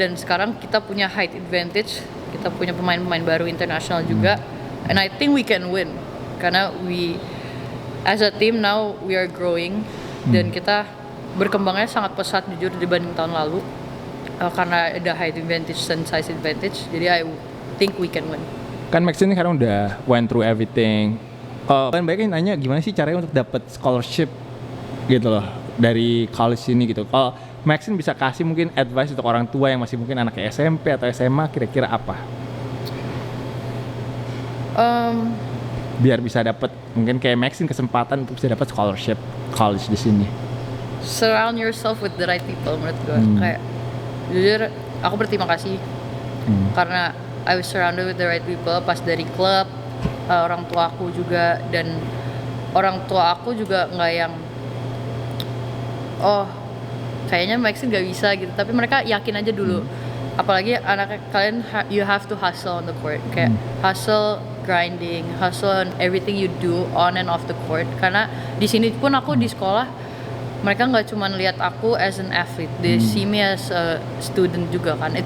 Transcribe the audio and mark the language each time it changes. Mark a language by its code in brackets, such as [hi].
[id] Dan sekarang kita punya height advantage, kita punya pemain-pemain baru internasional juga, [en] and I think we can win [id] karena [en] we as a team now we are growing, [id] dan kita berkembangnya sangat pesat jujur dibanding tahun lalu, karena ada height advantage dan size advantage, jadi [en] I think we can win. [id] Kan Maxine sekarang udah [en] went through everything. [id] Kalau kan banyak yang nanya gimana sih caranya untuk dapat scholarship gitu loh dari college ini gitu. Kalau Maxine bisa kasih mungkin advice untuk orang tua yang masih mungkin anaknya SMP atau SMA, kira-kira apa? Biar bisa dapat mungkin kayak Maxine kesempatan untuk bisa dapat scholarship college di sini. [en] Surround yourself with the right people [id] menurut gue. Kayak jujur aku berterima kasih karena [en] I was surrounded with the right people [id] pas dari klub, orang tua aku juga, dan orang tua aku juga nggak yang oh kayaknya Maxine gak bisa gitu, tapi mereka yakin aja dulu. Apalagi anak kalian, [en] you have to hustle on the court, [id] kayak [en] hustle, grinding, hustle on everything you do on and off the court. [id] Karena di sini pun aku di sekolah, mereka nggak cuma lihat aku [en] as an athlete, they see me as a student [id] juga kan.